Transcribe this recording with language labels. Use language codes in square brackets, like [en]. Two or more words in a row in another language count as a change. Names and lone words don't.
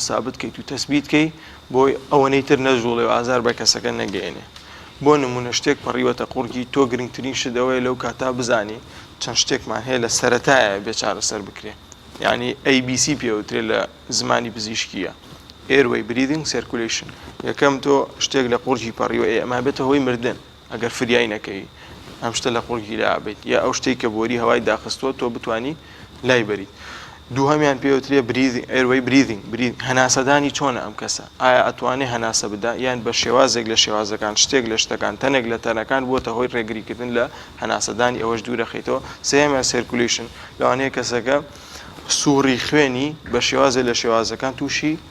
[ckb] سابت کەیت و تەسبیت کەی بۆی ئەوەنەی تر نەژوڵێ و ئازار بە کەسەکە نەگەێنێ بۆ نمونە شتێک پەڕیوەتە قوڕگی تۆ گرنگترین شتەوەی لەو کاتا بزانی چەند شتێکمان هەیە لە سەرەتایە بێ چارەسەر بکرێ یعنی ABC پێوترێت لە زمانی پزیشکیە [en] airway breathing circulation [ckb] یەکەم تۆ شتێک لە قوڕگی پەڕیوە ئەمە بێتە هۆی مردن ئەگەر فریای نەکەی ئەم شتە لە قوڕگی لابێت یا ئەو شتێک کە بۆری هەوای داخستووە تۆ بتانی لای بەریت دووهەمیان پێوترێ [en] airway breathing [ckb] هەناسەدانی چۆنە ئەم کەسە ئایا ئەتوانێت هەناسە بدا یان بە شێوازێک لە شێوازەکان شتێک لە شتەکان تەنێک لە تەنەکان بۆتە هۆی ڕێگریکردن لە هەناسەدانی ئەوەش دوورە خەیتەوە سێمیان سيركوليشن لەوانەیە کەسەکە سووڕی خوێنی بە شێوازە لە شێوازەکان تووشی